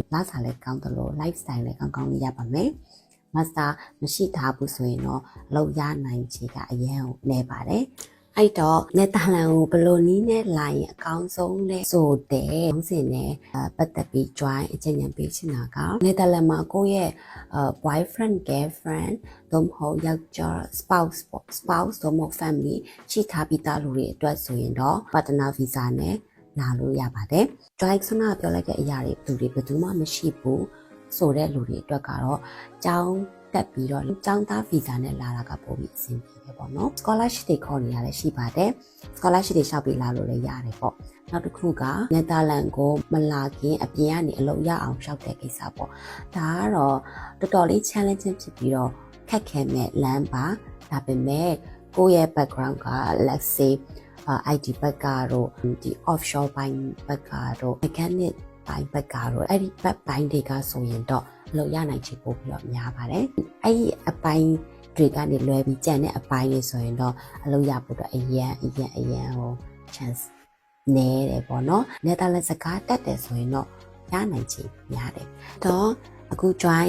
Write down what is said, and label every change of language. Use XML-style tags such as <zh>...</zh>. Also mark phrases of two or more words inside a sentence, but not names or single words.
<my>ရင်လစာလည်းကောင်းတယ်လို့ lifestyle လည်းကောင်းလေးရပါမယ် master မရှိထားဘူးဆိုရင်တော့အလုပ်ရနိုင်ခြေကအရင်နေပါတယ်အဲ့တော့နယ်သာလန်ကိုဘယ်လိုနည်းနဲ့လာရင်အကောင်းဆုံးလဲဆိုတဲ့ဥစဉ်နဲ့ပတ်သက်ပြီး join အချိန်ဉာဏ်ပေးချင်တာကနယ်သာလန်မှာကိုယ့်ရဲ့</my> <en>boyfriend girlfriend</en> <my>သို့မဟုတ်ယောက်ျား spouse သို့မဟုတ် family ရှိထားပြီးသားလူတွေအတွက်ဆိုရင်တော့ partner visa နဲ့လာလို့ရပါတယ် join ဆနာပြောလိုက်တဲ့အရာတွေသူတွေဘယ်သူမှမရှိဘူးဆိုတဲ့လူတွေအတွက်ကတော့ကျောင်းတက်ပြီးတော့ကျောင်းသားဗီဇာနဲ့လာတာကပိုပြီးအဆင်ပြေတယ်ပေါ့နော် scholarship တွေခေါ်နေရလဲရှိပါတယ် scholarship တွေရှောက်ပြီးလာလို့လည်းရတယ်ပေါ့နောက်တစ်ခုကနယ်သာလန်ကိုမ လာခင်အပြင်ကနေအလုပ်ရအောင်ရှောက်တဲ့ကိစ္စပေါ့ဒါကတော့တော်တော်လေး challenging ဖြစ်ပြီးတော့ခက်ခဲမဲ့လမ်းပါဒါပေမဲ့ကိုယ့်ရဲ့ background က</my> <en>let's say IT</en> <my>ဘက်ကတော့ဒီ offshore ဘိုင်းဘက်ကတော့ mechanic ဘိုင်းဘက်ကတော့အဲ့ဒီဘက်ဘိုင်းတွေကဆိုရင်တော့အလုပ်ရနိုင်ချေပို့ပြီးတော့များပါတယ်အဲ့ဒီအပိုင်းတွေကနေလွယ်ပြီးကြံတဲ့အပိုင်းတွေဆိုရင်တော့အလုပ်ရ ဖို့တော့အရန်ဟို chance နည်းတယ်ပေါ့နော်နယ်သာလန်စကားတက်တယ်ဆိုရင်တော့ရနိုင်ချေများတယ်တော့အခု join</my>